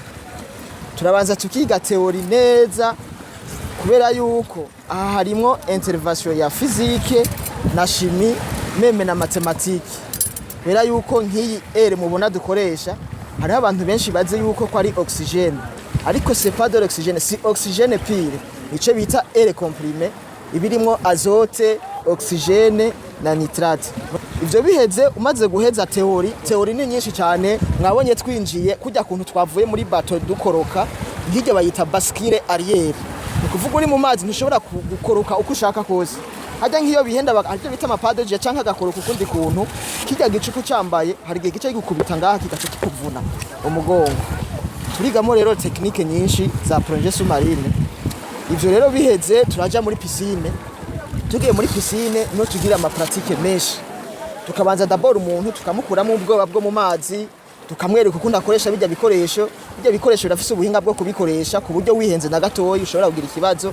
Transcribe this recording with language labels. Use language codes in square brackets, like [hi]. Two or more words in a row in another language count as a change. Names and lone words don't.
[rn] Turabanza tukiga teori neza kubera yuko aha harimo intervention ya physique na [fr] chimie meme [rn] na mathématique. Kubera yuko nk'iyi air mubona dukoresha hariho abantu benshi baze yuko ko ari oxygène, ariko [fr] c'est pas de l'oxygène, [rn] si oxygène pire. Ico bita [fr] air comprimé [rn] ibirimo azote, oxygène na nitrate. Ivyo biheze umaze guheza teori ni nyinshi cyane. Mwabonye twinjiye kujya kuntu twavuye muri bato dukoroka, nk'ijya bayita [fr] bascule arrière. [rn] Ukuvuga uri mu mazi ntushobora gukoroka uko ushaka kose. Hajya nk'iyo bihenda ariko bita amapadoje canka gakoroka ukundi kuntu, kijya gicuku cyambaye hari gihe gice gikubita ngaha kigaca kikuvuna umugongo. Turigamo rero technique nyinshi za [fr] plongée sous-marine. [rn] Ivyo rero biheze turaja muri piscine. Tugiye muri piscine no tugira ama pratique menshi. Tukabanza d'abord umuntu tukamukuramo ubwoba bwo mu mazi, tukamwereka uko ndakoresha bijya bikoresho birafise ubuhinga bwo kubikoresha ku buryo wihenze na gatoyi ushobora kugira ikibazo.